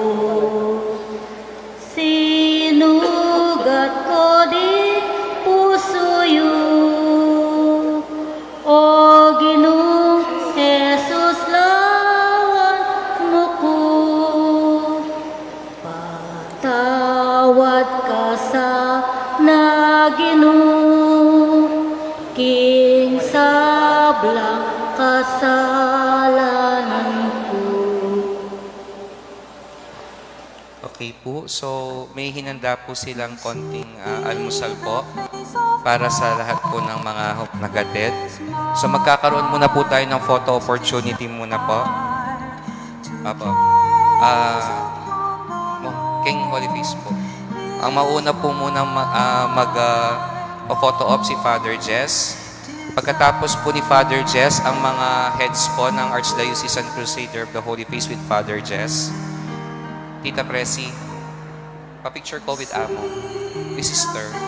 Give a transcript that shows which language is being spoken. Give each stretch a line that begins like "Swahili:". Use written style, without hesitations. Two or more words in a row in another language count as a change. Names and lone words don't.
Pampanga: Sinugat ko di pusoyu, o Ginoong Jesus lawan mo ko. Patawad ka sa na Ginoo, King sablang kasalanan ko.
Filipino: Okay po, so may hinanda po silang konting almusal po para sa lahat po ng mga nag-attend. So magkakaroon muna po tayo ng
English: photo opportunity
Filipino: muna po.
Pampanga: Apo. King Holy Face po.
Filipino: Ang mauna po muna mag-photo op si Father Jess. Pagkatapos po ni Father Jess, ang mga heads po ng Archdiocesan Crusader of the Holy Face with Father Jess. Tita Presi, pa-picture ko with Amo.
English: This is Sister.